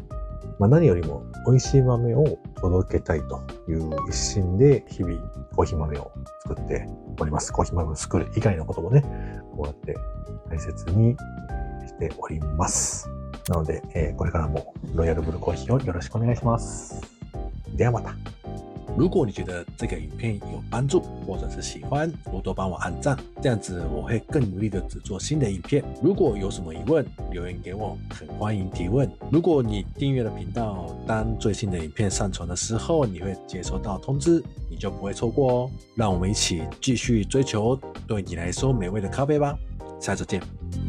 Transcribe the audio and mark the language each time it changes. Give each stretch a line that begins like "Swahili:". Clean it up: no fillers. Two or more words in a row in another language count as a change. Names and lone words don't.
Japanese: 何よりも美味しい豆を届けたいという一心で日々コーヒー豆を作っております。コーヒー豆を作る以外のこともね、こうやって大切にしております。なので、これからもロイヤルブルーコーヒーをよろしくお願いします。ではまた。
Chinese: 如果你觉得这个影片有帮助，或者是喜欢，多帮我按赞，这样子我会更努力的制作新的影片。如果有什么疑问，留言给我，很欢迎提问。如果你订阅了频道，当最新的影片上传的时候，你会接收到通知，你就不会错过哦。让我们一起继续追求对你来说美味的咖啡吧，下次见。